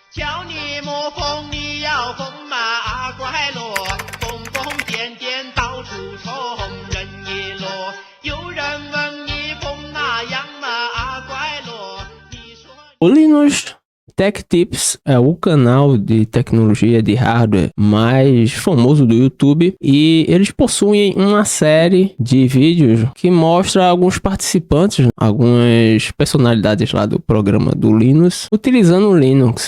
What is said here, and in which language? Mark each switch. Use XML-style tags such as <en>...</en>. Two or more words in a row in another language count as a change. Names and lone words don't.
<zh>叫你莫疯，你要疯马怪落，疯疯癫癫到处冲，人一落。有人问你疯哪样嘛怪落，你说。</zh> <pt>O Linus Tech Tips é o canal de tecnologia de hardware mais famoso do YouTube e eles possuem uma série de vídeos que mostra alguns participantes, algumas personalidades lá do programa do Linux utilizando o Linux.</pt>